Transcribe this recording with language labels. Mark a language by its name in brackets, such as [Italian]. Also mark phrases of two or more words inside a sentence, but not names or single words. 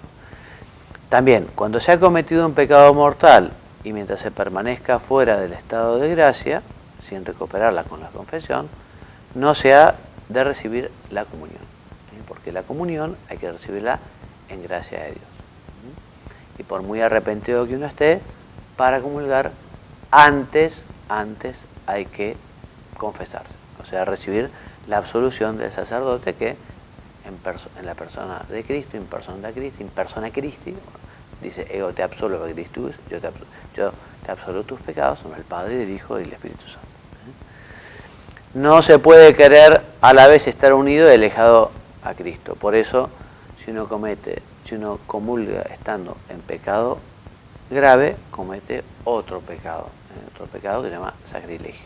[Spanish] También, cuando se ha cometido un pecado mortal y mientras se permanezca fuera del estado de gracia, sin recuperarla con la confesión, no se ha de recibir la comunión, porque la comunión hay que recibirla en gracia de Dios. Y por muy arrepentido que uno esté, para comulgar, antes hay que confesarse, o sea, recibir la absolución del sacerdote que en la persona de Cristo, [Latin] in persona Christi, [Spanish] dice, [Latin] ego te absolvo Christus, [Spanish] yo te absolvo tus pecados, son el Padre, el Hijo y el Espíritu Santo. No se puede querer a la vez estar unido y alejado a Cristo. Por eso, si uno comulga estando en pecado grave, comete otro pecado que se llama sacrilegio.